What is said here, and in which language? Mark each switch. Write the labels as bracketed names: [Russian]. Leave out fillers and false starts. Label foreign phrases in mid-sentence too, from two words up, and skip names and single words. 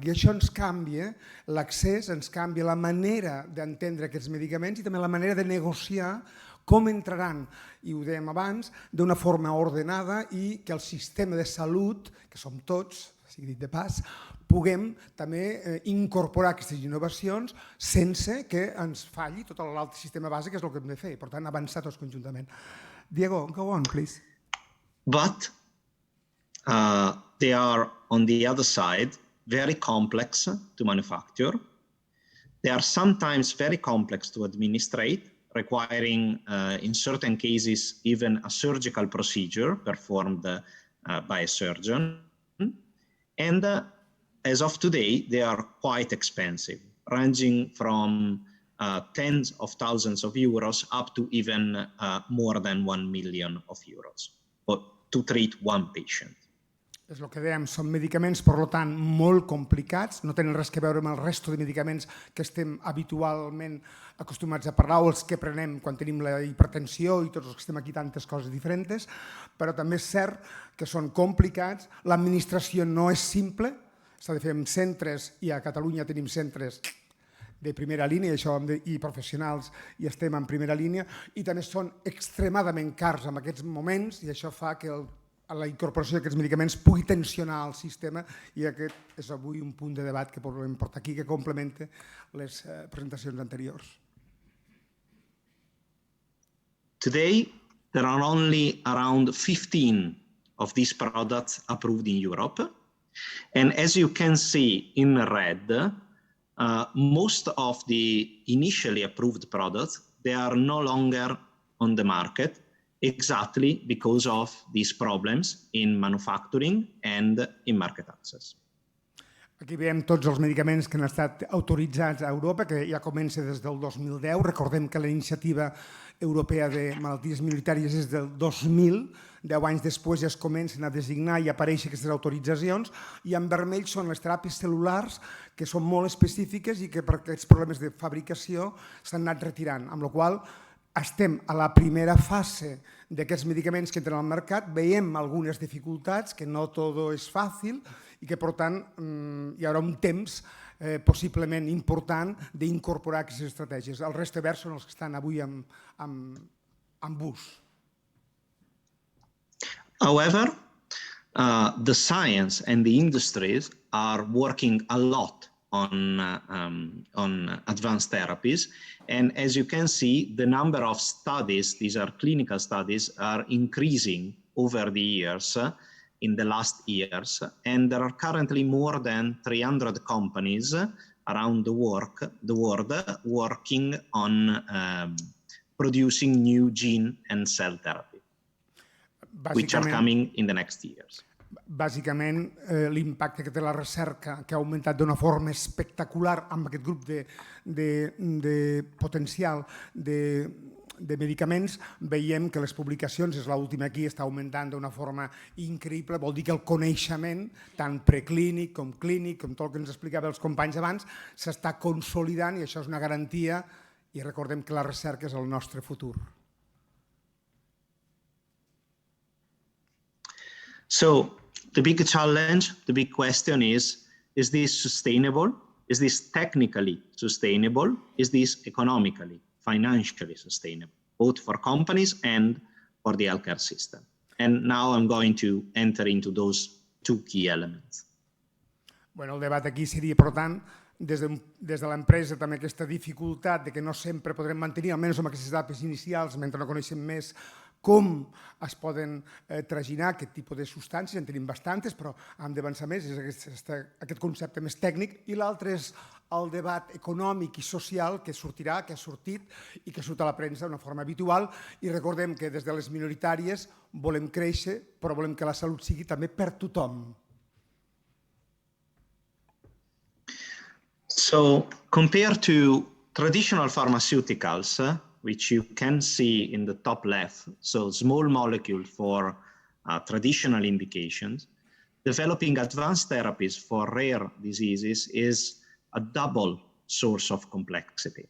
[Catalan] I això ens canvia l'accés, ens canvia la manera d'entendre aquests medicaments i també la manera de negociar com entraran, i ho dèiem abans, d'una forma ordenada i que el sistema de salut, que som tots, sigui dit de pas, puguem també incorporar aquestes innovacions sense que ens falli tot l'altre sistema base, que és el que hem de fer. Per tant, avançar tots conjuntament. Diego, [English] go on, please. But they are, on the other side, very complex to manufacture. They are sometimes very complex to administrate, requiring, in certain cases, even a surgical procedure performed by a surgeon. And as of today, they are quite expensive, ranging from tens of thousands of euros up to even more than 1 million of euros to treat one patient. [Catalan] És el que dèiem, són medicaments, per tant, molt complicats, no tenen res a veure amb el resto de medicaments que estem habitualment acostumats a parlar o els que prenem quan tenim la hipertensió i tots els que estem aquí tantes coses diferents, però també és cert que són complicats, l'administració no és simple, s'ha de fer en centres i a Catalunya tenim centres de primera línia i professionals i estem en primera línia i també són extremadament cars en aquests moments i això fa que la incorporació d'aquests medicaments pugui tensionar el sistema i aquest és avui un punt de debat que podem portar aquí que complementa les presentacions anteriors. [English] Today, there are only around 15 of these products approved in Europe. And as you can see in red, most of the initially approved products, they are no longer on the market, exactly because of these problems in manufacturing and in market access. [Catalan] Aquí veiem tots els medicaments que han estat autoritzats a Europa, que ja comença des del 2010. Recordem que la iniciativa europea de malalties minoritàries és del 2000, 10 anys després ja es comencen a designar i apareixen aquestes autoritzacions, i en vermell són les teràpies cel·lulars, que són molt específiques i que per aquests problemes de fabricació s'han anat retirant, amb la qual cosa estem a la primera fase d'aquests medicaments que entren al mercat, veiem algunes dificultats, que no tot és fàcil i que, per tant, hi haurà un temps possiblement important d'incorporar aquestes estratègies. El rest verds són els que estan avui en bus. [English] However, the science and the industries are working a lot on advanced therapies. And as you can see, the number of studies, these are clinical studies, are increasing over the years. in the last years, and there are currently more than 300 companies around the world working on producing new gene and cell therapy, which are coming in the next years. [Catalan] Bàsicament, l'impacte que té la recerca, que ha augmentat d'una forma espectacular amb aquest grup de potencial de medicaments, veiem que les publicacions, és l'última aquí, està augmentant d'una forma increïble. Vol dir que el coneixement, tant preclínic com clínic, com tot el que ens explicava els companys abans, s'està consolidant i això és una garantia, i recordem que la recerca és el nostre futur. [English] So the big challenge, the big question is this sustainable? Is this technically sustainable? Is this economically, financially sustainable, both for companies and for the healthcare system? And now I'm going to enter into those two key elements. [Catalan] Bueno, el debat aquí seria, per tant, des de l'empresa també aquesta dificultat de que no sempre podrem mantenir, almenys amb aquestes etapes inicials, mentre no coneixem més com es poden traginar aquest tipus de substàncies, en tenim bastantes, però hem d'avançar més, és aquest concepte més tècnic, i l'altre és el debat econòmic i social que sortirà, que ha sortit i que surt a la premsa d'una forma habitual, i recordem que des de les minoritàries volem créixer, però volem que la salut sigui també per tothom. [English] So, compared to traditional pharmaceuticals, which you can see in the top left, so small molecule for traditional indications, developing advanced therapies for rare diseases is a double source of complexity.